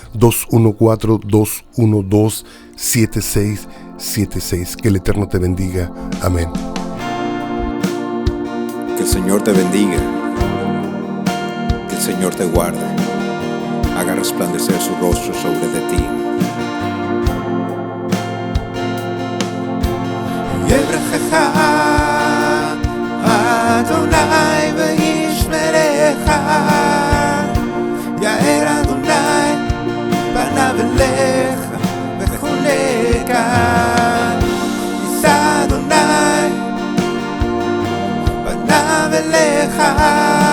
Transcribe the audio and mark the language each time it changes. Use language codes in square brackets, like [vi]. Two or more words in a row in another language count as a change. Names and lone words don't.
[es] 214-212-7676. Que el Eterno te bendiga. Amén. Que el Señor te bendiga. Que el Señor te guarde. Haga resplandecer su rostro sobre de ti. [he] יברכך אדוני וישמרך, יאר אדוני פניו אליך וחונך, יישא אדוני פניו אליך